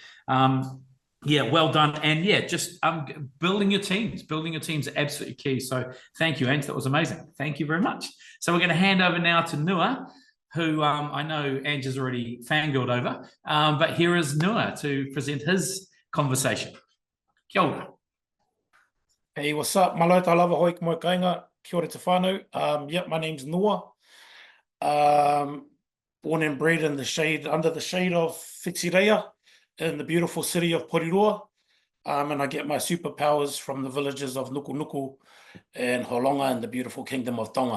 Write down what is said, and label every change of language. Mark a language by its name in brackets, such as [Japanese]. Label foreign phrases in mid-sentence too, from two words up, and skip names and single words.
[English] Yeah, well done. And yeah, just building your teams are absolutely key. So thank you, Ange. That was amazing. Thank you very much. So we're going to hand over now to Nua, who I know Ange has already fangirled over, but here is Nua to present his conversation. [Māori] Kia ora. [English] Hey, what's up? Malo ta lava hoi mo kainga. [Māori] Kia ora te whānau. [English] Yep, my name's Nua. Born and bred in the shade, under the shade of Whitireia in the beautiful city of Porirua. And I get my superpowers from the villages of Nuku Nuku and Holonga in the beautiful kingdom of Tonga.